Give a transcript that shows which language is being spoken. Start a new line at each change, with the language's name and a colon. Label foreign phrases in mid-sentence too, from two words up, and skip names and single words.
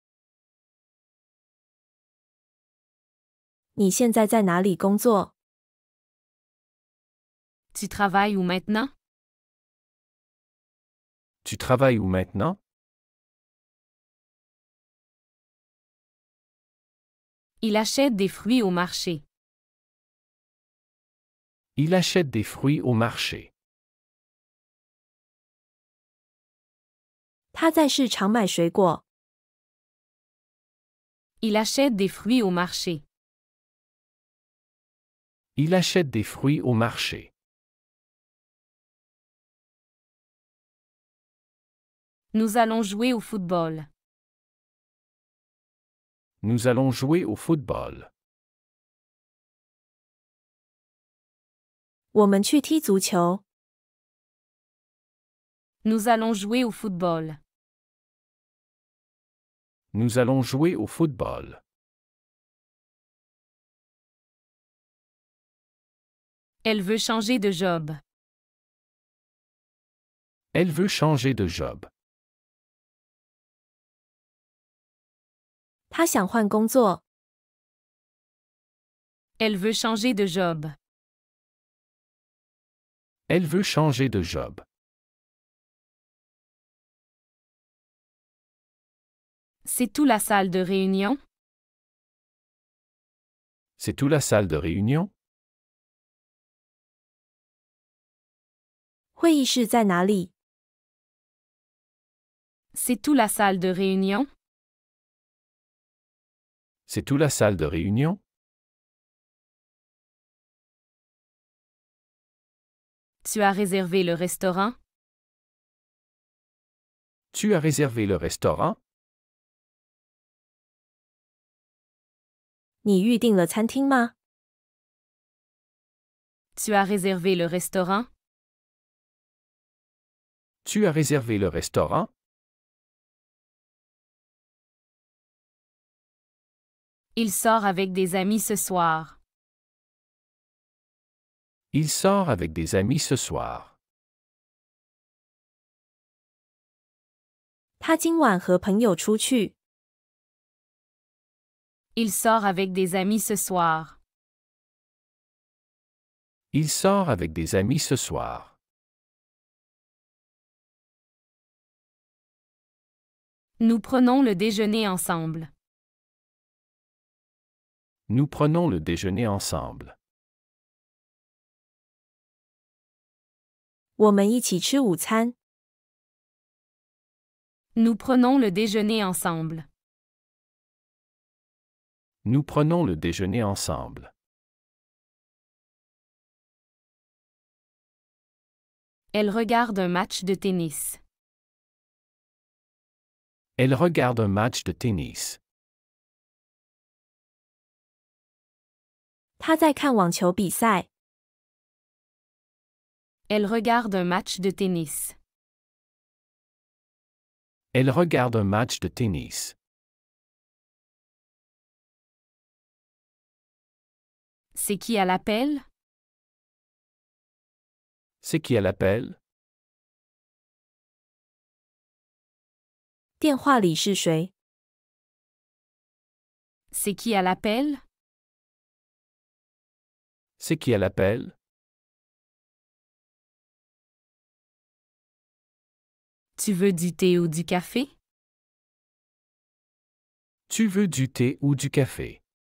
Chinese: 你现在在哪里工作？
French: Tu travailles où maintenant? Tu travailles où maintenant? Il achète des fruits au marché. Il achète des fruits au marché.
Chinese: 他在市场买水果。
French: Il achète des fruits au marché. Il achète des fruits au marché. Nous allons jouer au football. Nous allons jouer au football.
Chinese: 我们去踢足球。
French: Nous allons jouer au football. Nous allons jouer au football. Elle veut changer de job. Elle veut changer de job.
Chinese: 他想换工作。
French: Elle veut changer de job. Elle veut changer de job. C'est où la salle de réunion? C'est où la salle de réunion?
Chinese: 会议室在哪里？
French: C'est où la salle de réunion? C'est où la salle de réunion? Tu as réservé le restaurant? Tu as réservé le restaurant?
Chinese: 你预订了餐厅吗？
French: Tu as réservé le restaurant? Tu as réservé le restaurant? Il sort avec des amis ce soir. Il sort avec des amis ce soir.
Chinese: 他今晚和朋友出去。
French: Il sort avec des amis ce soir. Il sort avec des amis ce soir. Nous prenons le déjeuner ensemble. Nous prenons le déjeuner ensemble.
Chinese: 我们一起吃午餐。
French: Nous prenons le déjeuner ensemble. Nous prenons le déjeuner ensemble. Elle regarde un match de tennis. Elle regarde un match de tennis.
Chinese: 他在看网球比赛。
French: Elle regarde un match de tennis. Elle regarde un match de tennis. C'est qui à l'appel? C'est qui à l'appel?
Chinese: 电话里是谁？
French: C'est qui à l'appel? C'est qui à l'appel? Tu veux du thé ou du café? Tu veux du thé ou du café?